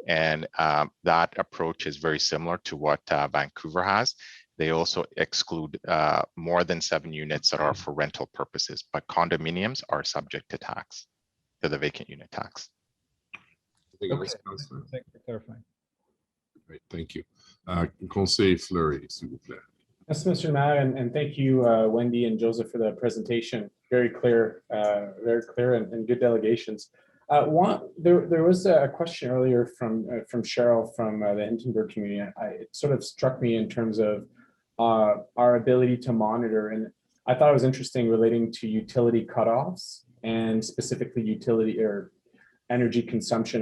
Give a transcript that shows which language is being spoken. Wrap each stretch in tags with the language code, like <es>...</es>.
<en>And that approach is very similar to what Vancouver has. They also exclude more than 7 units that are for rental purposes, but condominiums are subject to tax, to the vacant unit tax. Okay. Thanks for clarifying. Great, thank you.</en> <fr>Conseil Fleury, s'il vous plaît.</fr> <en>Yes, Mr. Mayor, and thank you, Wendy and Joseph, for the presentation. Very clear and good delegations. There was a question earlier from Cheryl from the Hintonburg community. It sort of struck me in terms of our ability to monitor, and I thought it was interesting relating to utility cutoffs and specifically utility or energy consumption.</en>